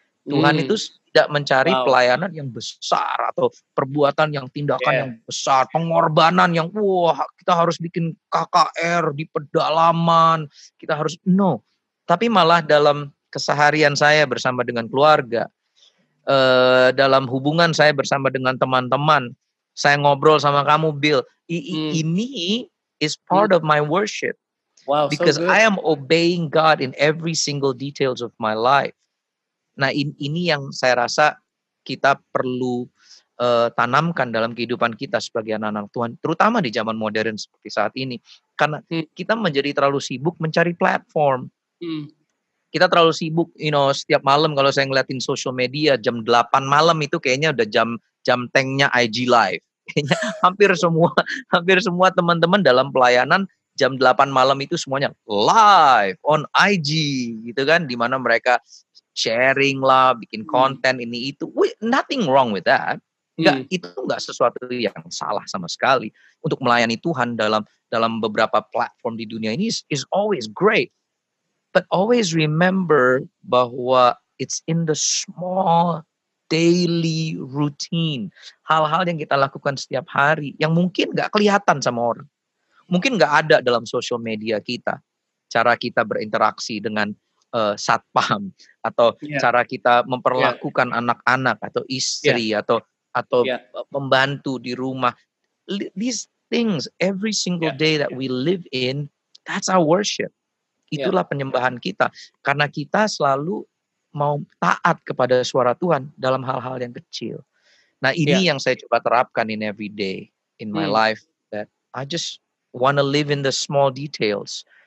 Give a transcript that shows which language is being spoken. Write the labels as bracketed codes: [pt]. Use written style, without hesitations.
[id] Tuhan itu tidak mencari pelayanan yang besar atau perbuatan yang tindakan yang besar, pengorbanan yang kita harus bikin KKR di pedalaman, kita harus tapi malah dalam keseharian saya bersama dengan keluarga, dalam hubungan saya bersama dengan teman-teman, saya ngobrol sama kamu Bill, ini [en] is part of my worship. Wow, because I am obeying God in every single details of my life. [id] Nah ini yang saya rasa kita perlu tanamkan dalam kehidupan kita sebagai anak-anak Tuhan, terutama di zaman modern seperti saat ini, karena kita menjadi terlalu sibuk mencari platform. Kita terlalu sibuk, setiap malam kalau saya ngeliatin social media jam 8 malam itu kayaknya udah jam tanknya IG Live. Kayaknya hampir semua teman-teman dalam pelayanan jam 8 malam itu semuanya live on IG gitu kan, di mana mereka sharing lah, bikin konten ini itu. [en] Nothing wrong with that. [id] Itu enggak sesuatu yang salah sama sekali. Untuk melayani Tuhan dalam beberapa platform di dunia ini [en] is always great. But always remember [id] bahwa [en] it's in the small daily routine. [id] Hal-hal yang kita lakukan setiap hari yang mungkin enggak kelihatan sama orang. Mungkin enggak ada dalam social media kita. Cara kita berinteraksi dengan satpam, atau cara kita memperlakukan anak-anak atau istri atau membantu di rumah. [en] things every single day that we live in, that's our worship. [id] Itulah penyembahan kita. Karena kita selalu mau taat kepada suara Tuhan dalam hal-hal yang kecil. Nah, ini yang saya coba terapkan [en] in every day in my life, that I just want to live in the small details.